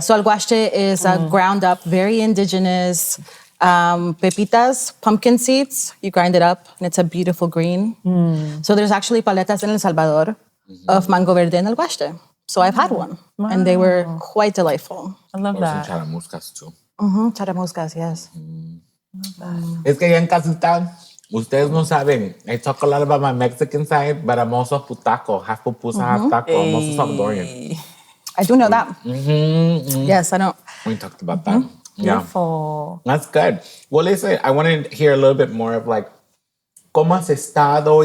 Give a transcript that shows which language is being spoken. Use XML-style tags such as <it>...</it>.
<en>So alguaste is ground up, very indigenous. Pepitas, pumpkin seeds, you grind it up and it's a beautiful green. So there's actually paletas in El Salvador of mango verde and alguaste. So I've had one and they were quite delightful. I love Or some that. charamuscas too. Charamuscas, yes.</en> <es>Es que ya en casita, ustedes no saben.</es> <en>I talk a lot about my Mexican side, but I'm also putaco, half pupusa, half taco. I'm also Salvadorian. I do know that. Yes, I know. We talked about that. Yeah. Beautiful. That's good. Well, listen, I want to hear a little bit more of like,</en> <es>¿cómo has estado?</es>